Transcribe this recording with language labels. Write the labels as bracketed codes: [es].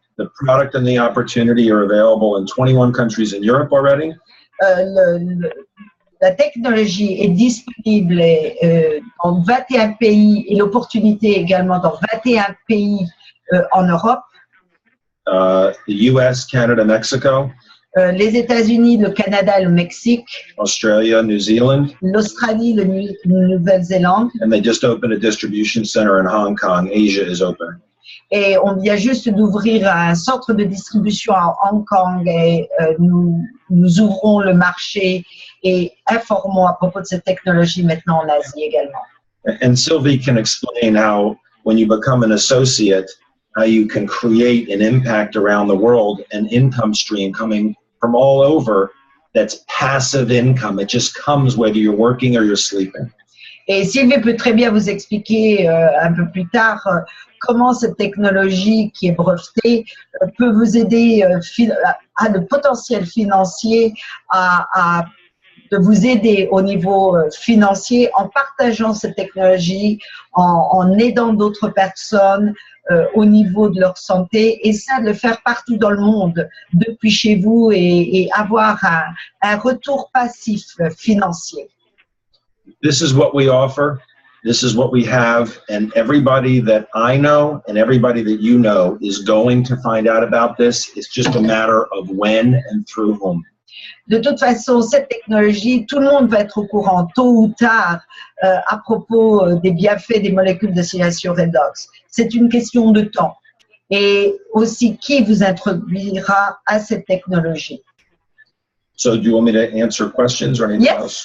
[en] The product and the opportunity are available in 21 countries in Europe already. [fr] La technologie est disponible dans 21 pays et l'opportunité également dans 21 pays en Europe. [en] The US, Canada, Mexico. [fr] Les États-Unis, le Canada et le Mexique. [en] Australia, New Zealand. [fr] L'Australie, la Nouvelle-Zélande. [en] And they just opened a distribution center in Hong Kong. Asia is open. [fr] Et on vient juste d'ouvrir un centre de distribution à Hong Kong et nous ouvrons le marché et informons à propos de cette technologie maintenant en Asie également. [en] And Sylvie can explain how when you become an associate, how you can create an impact around the world, an income stream coming from all over that's passive income. It just comes whether you're working or you're sleeping. [fr] Et Sylvie peut très bien vous expliquer un peu plus tard comment cette technologie qui est brevetée peut vous aider à le potentiel financier, de vous aider au niveau financier en partageant cette technologie, en aidant d'autres personnes au niveau de leur santé et ça de le faire partout dans le monde depuis chez vous et avoir un retour passif financier. [en] This is what we offer. This is what we have. And everybody that I know and everybody that you know is going to find out about this. It's just a matter of when and through whom. [fr] De toute façon, cette technologie, tout le monde va être au courant tôt ou tard à propos des bienfaits des molécules de stimulation Redox. C'est une question de temps. Et aussi, qui vous introduira à cette technologie? [en] So do you want me to answer questions or anything else?